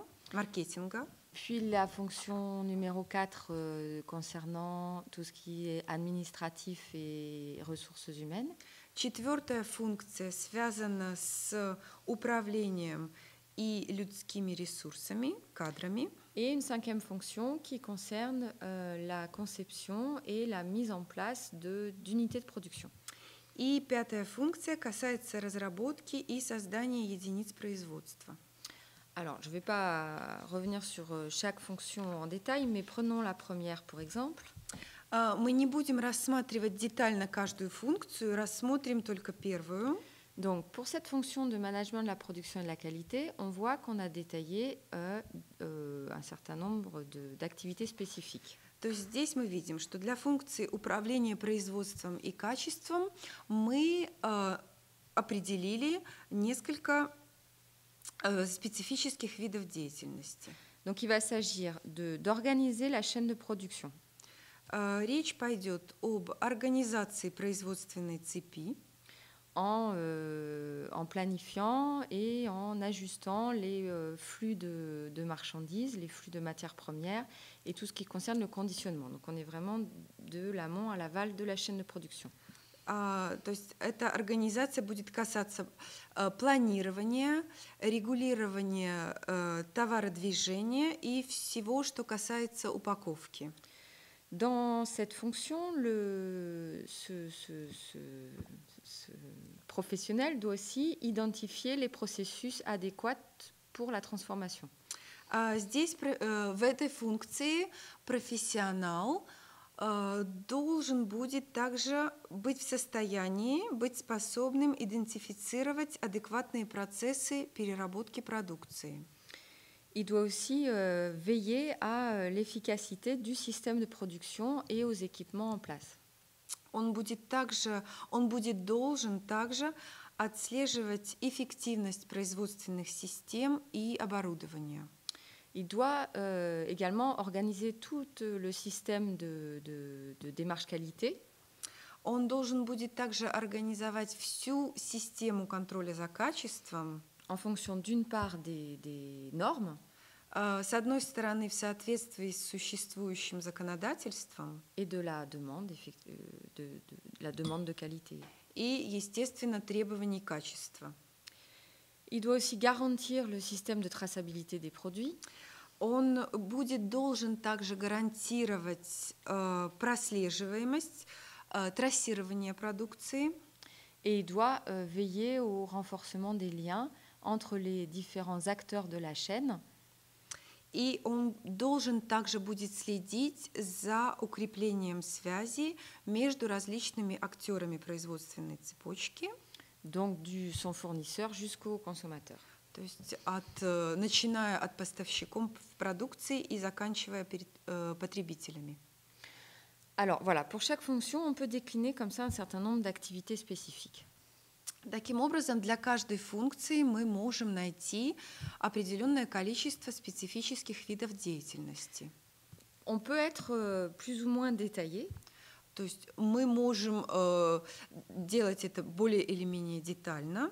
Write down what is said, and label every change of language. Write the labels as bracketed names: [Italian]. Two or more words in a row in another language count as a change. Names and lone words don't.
[French] Puis la fonction numéro 4 concernant tout ce qui est administratif et ressources humaines. [Russian] Четвертая функция связана с управлением и людскими ресурсами, кадрами. [French] Et une cinquième fonction qui concerne la conception et la mise en place d'unités de production. [Russian] И пятая функция касается разработки и создания единиц производства. [French] Alors, je ne vais pas revenir sur chaque fonction en détail, mais prenons la première, pour exemple. [Russian] Мы не будем рассматривать детально каждую функцию, рассмотрим только первую. [French] Donc, pour cette fonction de management de la production et de la qualité, on voit qu'on a détaillé un certain nombre d'activités spécifiques. [Russian] То есть здесь мы видим, что для функции управления производством и качеством мы определили несколько специфических видов деятельности. [French] Donc, il va s'agir d'organiser la chaîne de production. [Russian] Речь пойдет об организации производственной цепи. [French] En planifiant et en ajustant les flux de marchandises, les flux de matières premières et tout ce qui concerne le conditionnement. Donc on est vraiment de l'amont à l'aval de la chaîne de production. [Russian] То есть эта организация будет касаться планирования, регулирования товародвижения и всего, что касается упаковки. [French] Dans cette fonction, ce professionnel doit aussi identifier les processus adéquats pour la transformation. [Russian] Здесь, в этой функции, профессионал должен будет также быть в состоянии, быть способным идентифицировать адекватные процессы переработки продукции. [French] Il doit aussi veiller à l'efficacité du système de production et aux équipements en place. [Russian] Он будет должен также отслеживать эффективность производственных систем и оборудования. [French] Il doit également organiser tout le système de démarche qualité. [Russian] Он должен будет также организовать всю систему контроля за качеством. [French] En fonction d'une part des normes. [Russian] С одной стороны, в соответствии с существующим законодательством. [French] Et de la demande de qualité. [Russian] И, естественно, требований качества. [French] Il doit aussi garantir le système de traçabilité des produits. [Russian] Он должен также гарантировать прослеживаемость, трассирование продукции. [French] Et il doit veiller au renforcement des liens entre les différents acteurs de la chaîne. [Russian] И он должен также будет следить за укреплением связи между различными актерами производственной цепочки. [French] Donc son fournisseur jusqu'au consommateur. [Russian] То есть начиная от поставщиков продукции и заканчивая потребителями. [French] Alors voilà, pour chaque fonction, on peut décliner comme ça un certain nombre d'activités spécifiques. [Russian] Таким образом, для каждой функции мы можем найти определенное количество специфических видов деятельности. [French] On peut être plus ou moins détaillé. [Russian] То есть мы можем делать это более или менее детально.